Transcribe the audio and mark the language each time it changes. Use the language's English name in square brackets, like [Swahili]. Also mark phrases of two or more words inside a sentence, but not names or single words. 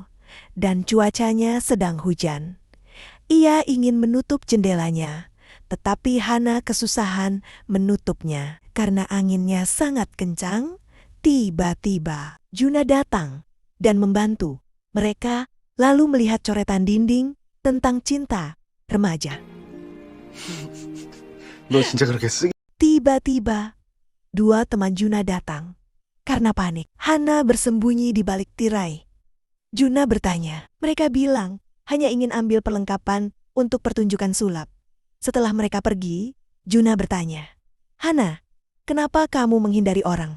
[Indonesian] Dan cuacanya sedang hujan. Ia ingin menutup jendelanya. Tetapi Hana kesusahan menutupnya karena anginnya sangat kencang. Tiba-tiba Juna datang dan membantu. Mereka lalu melihat coretan dinding tentang cinta remaja. [Korean] 너 진짜 그렇게 쓰기? [Indonesian] Tiba-tiba, dua teman Juna datang. Karena panik, Hana bersembunyi di balik tirai. Juna bertanya, mereka bilang hanya ingin ambil perlengkapan untuk pertunjukan sulap. Setelah mereka pergi, Juna bertanya, Hana, kenapa kamu menghindari orang?